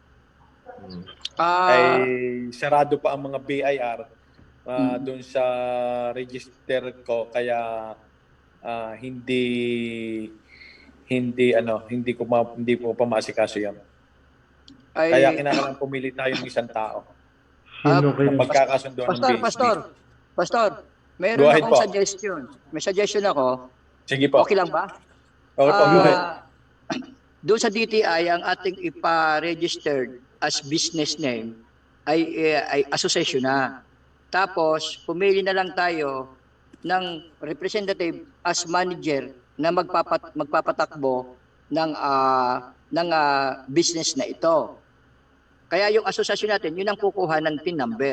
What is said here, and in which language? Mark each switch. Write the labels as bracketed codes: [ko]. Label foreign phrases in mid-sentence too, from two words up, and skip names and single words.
[tl] Ay sarado pa ang mga BIR doon sa register ko, kaya hindi po pa maasikaso 'yan. Kaya kinakailangan pumili tayo ng isang tao. Sino kayo? Pagkakasundo ng BHB. Pastor, mayroon akong suggestion. May suggestion ako. Sige po. Okay lang ba? Okay po. [en] Go ahead. [tl] Doon sa DTI, ang ating ipa-registered [en] as business name [tl] ay association na. Tapos, pumili na lang tayo ng representative as manager na magpapatakbo ng ng business na ito. Kaya yung asosasyon natin, yun ang kukuha ng [en] PIN number.